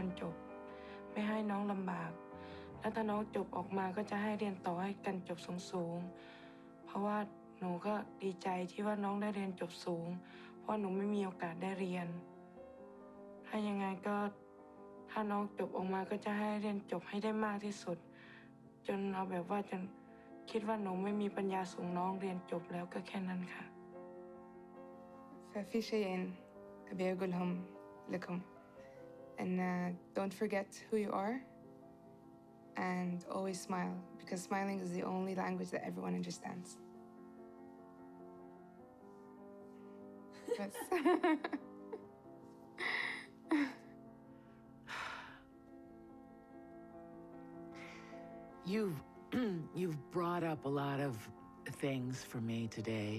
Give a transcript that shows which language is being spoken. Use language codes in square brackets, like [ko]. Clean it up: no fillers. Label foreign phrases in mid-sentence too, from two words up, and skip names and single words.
[th] นจบไม่ให้น้องลำบากแล้วถ้าน้องจบออกมาก็จะให้เรียนต่อให้กันจบสูงๆเพราะว่าหนูก็ดีใจที่ว่าน้องได้เรียนจบสูงเพราะหนูไม่มีโอกาสได้เรียนถ้ายังไงก็ถ้าน้องจบออกมาก็จะให้เรียนจบให้ได้มากที่สุดจนเอาแบบว่าจนคิดว่าหนูไม่มีปัญญาส่งน้องเรียนจบแล้วก็แค่นั้นค่ะ [ar] ففي شيئين أبي أقولهم لكم [en] and don't forget who you are and always smile because smiling is the only language that everyone understands. Yes. You've brought up a lot of things for me today.